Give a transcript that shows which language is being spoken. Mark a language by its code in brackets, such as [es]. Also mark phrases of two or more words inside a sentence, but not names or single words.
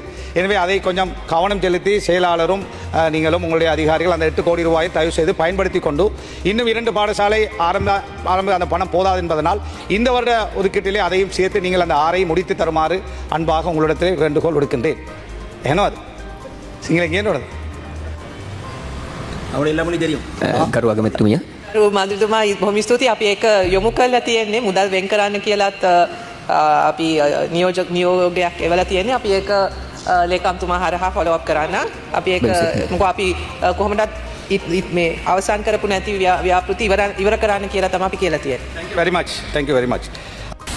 [ta] எனவே அதை கொஞ்சம் கவனம் செலுத்தி செயலாளரும் நீங்களும் உங்களுடைய அதிகாரிகள் அந்த 8 கோடி ரூபாயை தயவு செய்து பயன்படுத்தி கொண்டு இன்னும் 2 பாடசாலை ஆரம்ப அந்த பணம் போதாது என்பதனால் இந்த வருட ஒதுக்கீட்டிலே அதையும் சேர்த்து நீங்கள் அந்த 6ஐ முடித்து தருமாறு அன்பாக உங்களிடத்திலே வேண்டுகோள் விடுக்கின்றேன். ஏனோ அது சிங்கள [si] කරු අගමැතිතුමිය මන්ත්‍රීතුමා බොහොම ස්තුතියි. අපි ඒක යොමු කරලා තියෙන්නේ මුදල් වෙන් කරන්න කියලාත් අපි නියෝගයක් එවලා තියෙන්නේ. අපි ඒක ලේකම්තුමා හරහා [en] follow up [si] කරන්න. අපි ඒක මොකද අපි කොහොමදත් මේ අවසන් කරපු නැති ව්‍යාපෘති ඉවර කරන්න කියලා තමයි අපි කියලා තියෙන්නේ. [en] Thank you very much.